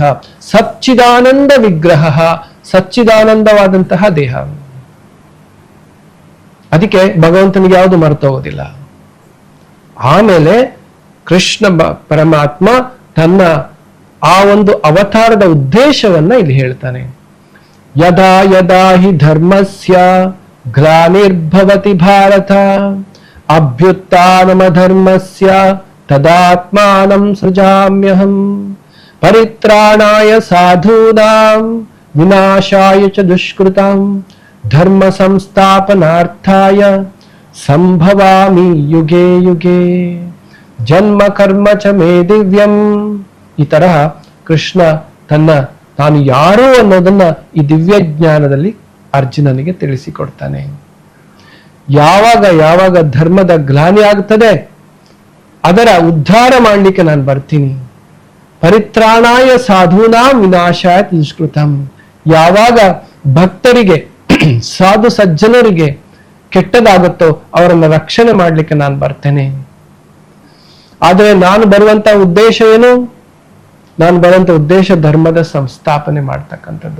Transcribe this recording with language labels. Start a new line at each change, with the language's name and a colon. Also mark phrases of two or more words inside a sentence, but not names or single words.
Kannada: ಸಚ್ಚಿದಾನಂದ ವಿಗ್ರಹ, ಸಚ್ಚಿದಾನಂದವಾದಂತಹ ದೇಹ. ಅದಕ್ಕೆ ಭಗವಂತನಿಗೆ ಯಾವುದು ಮರೆತೋಗೋದಿಲ್ಲ. ಆಮೇಲೆ ಕೃಷ್ಣ ಪರಮಾತ್ಮ ತನ್ನ ಆ ಒಂದು ಅವತಾರದ ಉದ್ದೇಶವನ್ನ ಇಲ್ಲಿ ಹೇಳ್ತಾನೆ.
Sanskrit: ಯದಾ ಯದಾ ಹಿ ಧರ್ಮಸ್ಯ ಗ್ಲಾನಿರ್ಭವತಿ ಭಾರತ ಅಭ್ಯುತ್ಥಾನಮಧರ್ಮಸ್ಯ ತದಾತ್ಮಾನಂ ಸೃಜಾಮ್ಯಹಂ ಪರಿತ್ರಾಣಾಯ ಸಾಧೂನಾಂ ವಿನಾಶಾಯ ಚ ದುಷ್ಕೃತಾಂ ಧರ್ಮ ಸಂಸ್ಥಾಪನಾರ್ಥಾಯ ಸಂಭವಾಮಿ ಯುಗೇ ಯುಗೇ ಜನ್ಮ ಕರ್ಮ ಚ ಮೇ ದಿವ್ಯಂ.
Kannada: ಈ ತರಹ ಕೃಷ್ಣ ತಾನು ಯಾರು ಅನ್ನೋದನ್ನ ಈ ದಿವ್ಯ ಜ್ಞಾನದಲ್ಲಿ ಅರ್ಜುನನಿಗೆ ತಿಳಿಸಿಕೊಡ್ತಾನೆ. ಯಾವಾಗ ಧರ್ಮದ ಗ್ಲಾನಿ ಆಗ್ತದೆ ಅದರ ಉದ್ಧಾರ ಮಾಡಲಿಕ್ಕೆ ನಾನು ಬರ್ತೀನಿ.
Sanskrit: ಪರಿತ್ರಾಣಾಯ ಸಾಧೂನಾಂ ವಿನಾಶಾಯ ದುಷ್ಕೃತಂ.
Kannada: ಯಾವಾಗ ಭಕ್ತರಿಗೆ ಸಾಧು ಸಜ್ಜನರಿಗೆ ಕೆಟ್ಟದಾಗುತ್ತೋ ಅವರನ್ನ ರಕ್ಷಣೆ ಮಾಡ್ಲಿಕ್ಕೆ ನಾನು ಬರ್ತೇನೆ. ಆದ್ರೆ ನಾನು ಬರುವಂತ ಉದ್ದೇಶ ಏನು? ನಾನು ಬರುವಂತ ಉದ್ದೇಶ ಧರ್ಮದ ಸಂಸ್ಥಾಪನೆ ಮಾಡ್ತಕ್ಕಂಥದ್ದು.